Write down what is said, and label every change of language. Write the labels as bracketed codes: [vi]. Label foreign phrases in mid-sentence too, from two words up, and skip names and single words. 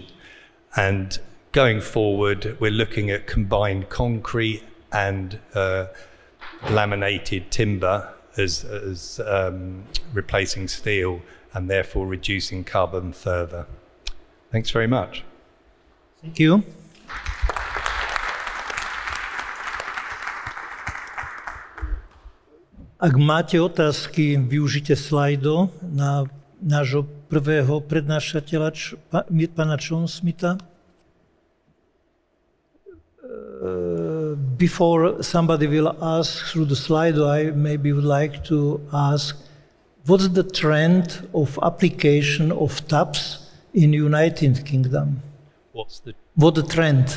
[en] And going forward, we're looking at combined concrete and laminated timber as replacing steel, and therefore reducing carbon further. Thanks very much. Thank you. [sk] Ak máte otázky, využite slajdo na nášho prvého prednášateľa, pána Chownsmitha. [en] Before somebody will ask through the slide, I maybe would like to ask, what's the trend of application of tabs in United Kingdom? What's the trend?